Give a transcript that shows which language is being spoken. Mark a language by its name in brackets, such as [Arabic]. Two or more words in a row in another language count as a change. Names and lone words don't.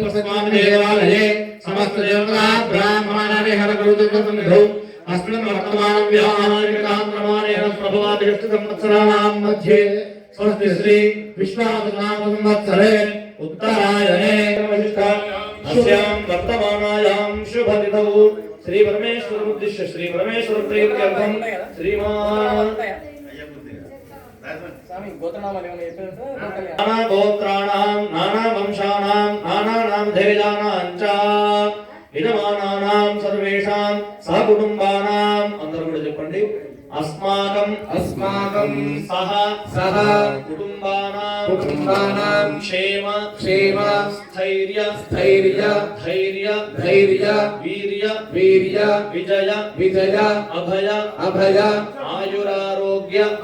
[Sanskrit] स्वामी देवालये समस्त देवताः ब्राह्मणानि हरगुरुदेवतन्निधौ अस्मिन् वर्तमानं व्याहारिकाक्रमाणेन प्रभवादि संवत्सराणां मध्ये स्वस्ति श्री विश्वावसुनाम संवत्सरे उत्तरायणे अस्यां वर्तमानायां शुभतिथौ श्री परमेश्वर उद्दिश्य श्री परमेश्वर प्रीत्यर्थं श्रीमान नाना गोत्राणां नाना वंशानां नानानां धेजानां च यजमानानां सर्वेषां सहकुटुम्बानां [Telugu] అందరూ కూడా చెప్పండి [Sanskrit] अस्माकं सह कुटुम्बानां क्षेम स्थैर्य वीर्य विजय अभय आयुरारोग्य